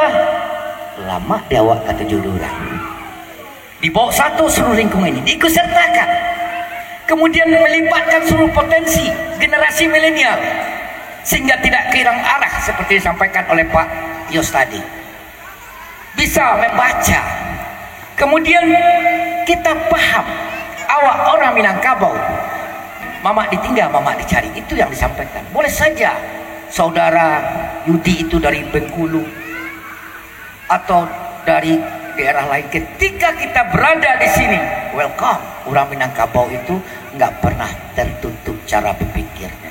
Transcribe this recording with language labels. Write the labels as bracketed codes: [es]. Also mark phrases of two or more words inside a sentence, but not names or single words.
[id] Lama Dawak kata judulnya. Di bawah satu seluruh lingkungan ini diikutsertakan. Kemudian melibatkan seluruh potensi generasi milenial sehingga tidak kehilangan arah seperti disampaikan oleh Pak Yos tadi. Bisa membaca. Kemudian kita paham awak orang Minangkabau. Mamak ditinggal, mamak dicari. Itu yang disampaikan. Boleh saja saudara Yudi itu dari Bengkulu atau dari daerah lain. Ketika kita berada di sini, welcome. Orang Minangkabau itu nggak pernah tertutup cara berpikirnya.